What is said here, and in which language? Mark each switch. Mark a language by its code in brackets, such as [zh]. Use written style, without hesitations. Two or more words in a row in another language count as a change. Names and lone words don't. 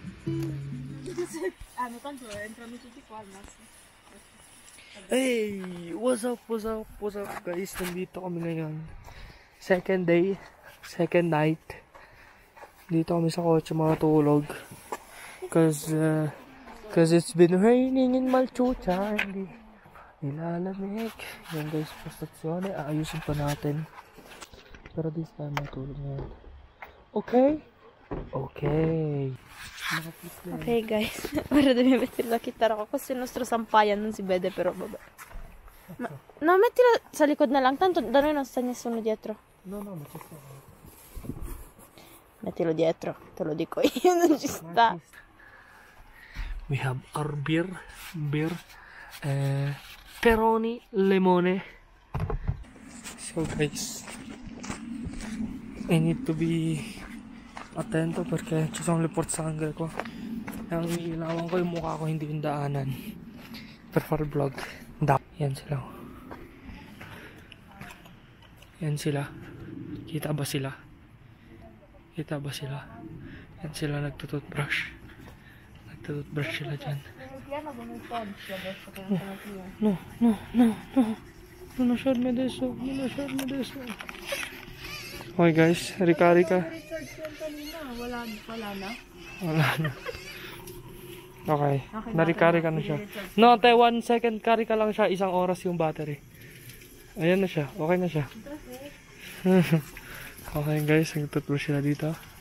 [en] Hey, what's up guys? [tl] Nandito kami ngayon. [en] Second day, second night. [tl] Dito kami sa kotse matulog. [en] Cause it's been raining in Malchucha. [tl] Hindi nilalamig. Yan guys, postasyon. Aayusin pa natin. Pero [en] this time [tl] matulog ngayon. Okay? Okay. [en] Okay guys, [it] para dove mettere la chitarra [tl] ko kasi [it] nostro sampayan non si vede però vabbè. [tl] No, mettila sa likod na lang, [it] tanto da noi non sta nessuno dietro. No, ma ci sta. Mettilo dietro, te lo dico io, non ci sta. [en] We have our beer, Peroni lemone. So guys, I need to be [it] attento perché ci sono le pozzanghere qua. [tl] Ang ilawan ko yung mukha ko, hindi yung daanan. [it] Per fare vlog. [tl] Yan sila. Yan sila. Kita ba sila? Kita ba sila? Yan sila nagtututbrush. Nagtututbrush sila dyan. [it] No. Non lasciarmi adesso. [en] Okay guys, rika. [tl] Wala na. Okay, narikari ka na siya. No, 1 second carry ka lang siya, 1 oras yung battery. Ayan na siya, okay na siya. [en] Okay guys, [tl] nagtutbrush sila dito.